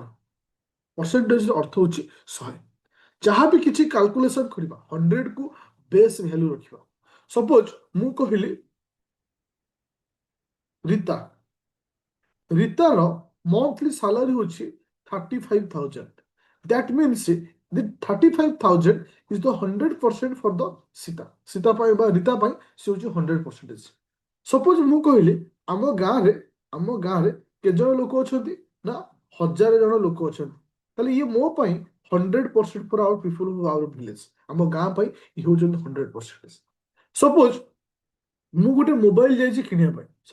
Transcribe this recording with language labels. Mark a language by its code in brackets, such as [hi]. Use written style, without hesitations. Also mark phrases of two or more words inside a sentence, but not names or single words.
[or] ପରସେଣ୍ଟେଜର ଅର୍ଥ ହେଉଛି 100. ଯାହା ବି କିଛି କାଲକୁଲେସନ କରିବା 100କୁ ବେସ୍ ଭ୍ୟାଲୁ ରଖିବା. ସପୋଜ ମୁଁ କହିଲି ରୀତାର ମନ୍ଥଲି ସାଲାରୀ ହେଉଛି 35,000. [en] that means the 35,000 is the 100% for the [or] ସୀତା ପାଇଁ ବା ରୀତା ପାଇଁ ସେ ହେଉଛି 100%. ସପୋଜ ମୁଁ କହିଲି ଆମ ଗାଁରେ କେତେ ଜଣ ଲୋକ ଅଛନ୍ତି ନା 1,000 ଜଣ ଲୋକ ଅଛନ୍ତି. ତାହେଲେ ଇଏ ମୋ ପାଇଁ 100% [en] for our people who our village. [or] ଆମ ଗାଁ ପାଇଁ ଇଏ ହେଉଛନ୍ତି 100%. ସପୋଜ ମୁଁ ଗୋଟେ ମୋବାଇଲ ଯାଇଛି କିଣିବା ପାଇଁ.